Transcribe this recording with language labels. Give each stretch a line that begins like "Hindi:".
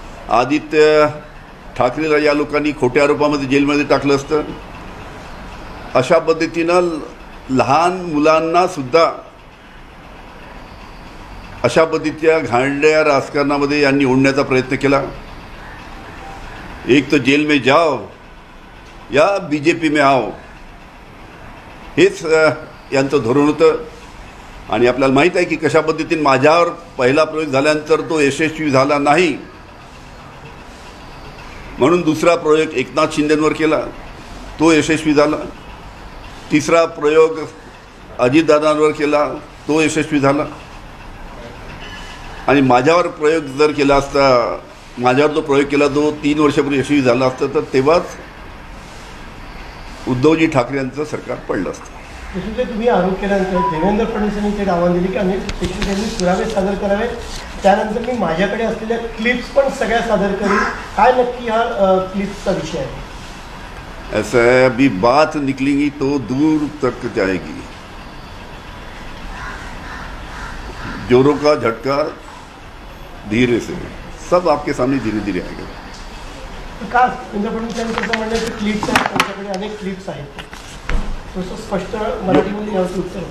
Marathi: आदित्य ठाकरेला या लोकांनी खोट्या आरोपामध्ये जेलमध्ये टाकलं असतं. अशा पद्धतीनं लहान मुलांना सुद्धा अशा पद्धतीच्या घाणेरड्या राजकारणामध्ये यांनी ओढण्याचा प्रयत्न केला. एक तर
Hindi: जेल में जाओ या बीजेपी में आओ,
Marathi: हेच यांचं धोरण होतं. आणि आपल्याला माहीत आहे की कशा पद्धतीने माझ्यावर पहिला प्रयोग झाल्यानंतर तो यशस्वी झाला नाही, म्हणून दुसरा प्रयोग एकनाथ शिंदेंवर केला, तो यशस्वी झाला. तिसरा प्रयोग अजितदादांवर केला, तो यशस्वी झाला. आणि माझ्यावर प्रयोग जर केला असता, माझ्यावर जो प्रयोग केला तो 3 वर्षापूर्वी यशस्वी झाला असता, तर तेव्हाच उद्धवजी ठाकरे यांचं सरकार पडलं असतं. तुम्ही आरोप केल्यानंतर देवेंद्र फडणवीसांनी ते आव्हान दिले की अनेक त्यांनी पुरावे सादर करावे, त्यानंतर मी माझ्याकडे असलेल्या क्लिप्स पण सगळ्या सादर करेन. काय नक्की हा क्लिप्सचा विषय आहे?
Hindi: ऐसा है, अभी बात निकलेगी तो दूर तक जाएगी. जोरों का झटका धीरे से, सब आपके सामने धीरे धीरे आएगा.
Marathi: का देवेंद्र फडणवीस यांचं म्हणणं की क्लिप्स आहेत, त्यांच्याकडे अनेक क्लिप्स आहेत, स्पष्ट मराठीमध्ये यावं उत्तर